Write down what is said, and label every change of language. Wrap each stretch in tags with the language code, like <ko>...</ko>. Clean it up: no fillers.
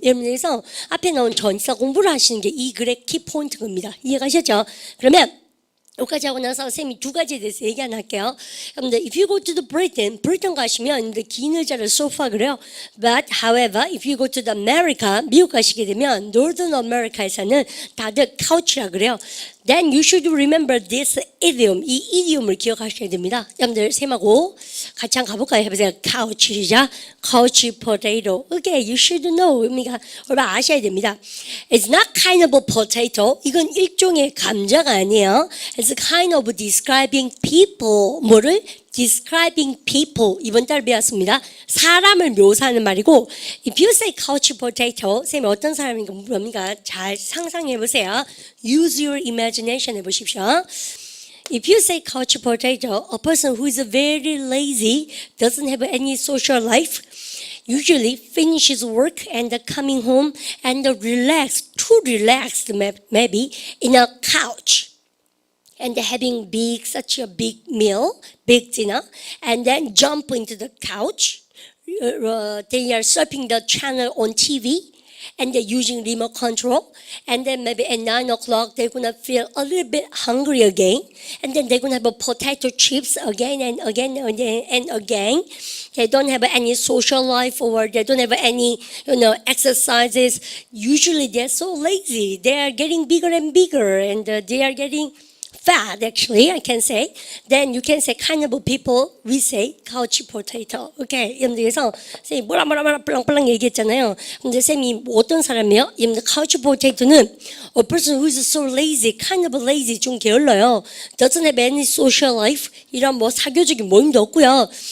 <ko>여러분께서 앞에 나온 전치사 공부를 하시는 게 이 글의 키포인트 겁니다. 이해가셨죠? 그러면 여기까지 하고 나서 선생님이 두 가지에 대해서 얘기 안 할게요. 여러분들,</ko> <en>if you go to the Britain</en> <ko>가시면 긴 의자를</ko> <en>sofa</en> <ko>그래요.</ko> <en>But however, if you go to the America,</en> <ko>미국 가시게 되면</ko> <en>Northern America</en> <ko>에서는 다들</ko> <en>couch</en> <ko>라 그래요.</ko> <en>Then you should remember this idiom.</en> <ko>이 idiom을 기억하셔야 됩니다. 여러분들 쌤하고 같이 한번 가볼까요? 해보세요.</ko> <en>couch</en> <ko>시작.</ko> <en>couch potato. Okay, you should know.</en> <ko>의미가 얼마 아셔야 됩니다.</ko> <en>It's not kind of a potato.</en> <ko>이건 일종의 감자가 아니에요.</ko> <en>It's kind of describing people.</en> <ko>뭐를?</ko> <en>describing people.</en> <ko>이번 달 배웠습니다. 사람을 묘사하는 말이고</ko> <en>if you say couch potato,</en> <ko>쌤이 어떤 사람인가 뭡니까? 잘 상상해 보세요.</ko> <en>Use your imagination</en> <ko>해보십시오.</ko> <en>If you say couch potato, a person who is very lazy, doesn't have any social life, usually finishes work and coming home and relaxed, too relaxed maybe, in a couch. And having such a big meal, big dinner, and then jump into the couch. They are surfing the channel on TV, and they're using remote control. And then maybe at 9 o'clock, they're gonna feel a little bit hungry again. And then they're gonna have a potato chips again and again and again. They don't have any social life or they don't have any, exercises. Usually they're so lazy. They are getting bigger and bigger, and they are getting fat, actually, I can say. Then you can say kind of people, we say couch potato. Okay.</en> <ko>여러분들께서 쌤이 뭐라 뿔랑뿔랑 얘기했잖아요. 근데 쌤이 어떤 사람이에요? 여러분들</ko> <en>couch potato는 a person who is so lazy, kind of lazy,</en> <ko>좀 게을러요.</ko> <en>Doesn't have any social life.</en> <ko>이런 뭐 사교적인 모임도 없고요.</ko>